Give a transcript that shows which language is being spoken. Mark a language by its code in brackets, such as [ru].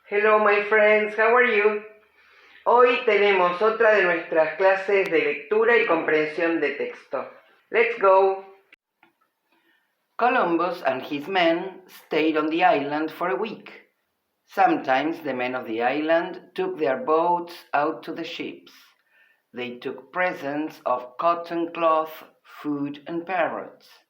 [en] Hello my friends, how are you? [es] Hoy tenemos otra de nuestras clases de lectura y comprensión de texto. [en] Let's go! Columbus and his men stayed on the island for a week. Sometimes the men of the island took their boats out to the ships. They took presents of cotton cloth, food, and parrots.